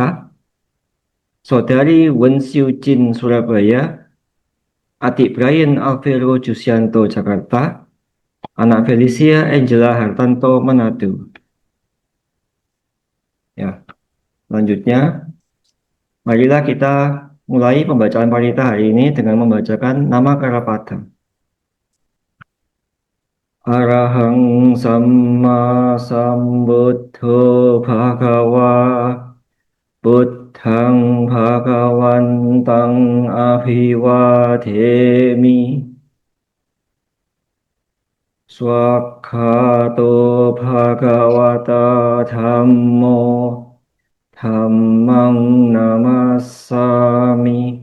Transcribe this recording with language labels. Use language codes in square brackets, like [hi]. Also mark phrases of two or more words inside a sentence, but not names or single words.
[id] Saudari Wen Xiu Jin Surabaya, adik Brian Alvero Jusianto Jakarta, anak Felicia Angela Hartanto Manado. Ya, selanjutnya marilah kita mulai pembacaan parita hari ini dengan membacakan nama Karapadang. [pi] Arahang Samma Sambuddho Bhagawa Buddhang Bhagawantang Abhiwademi Swakhato Bhagavata Dhammo Dhammang Namassami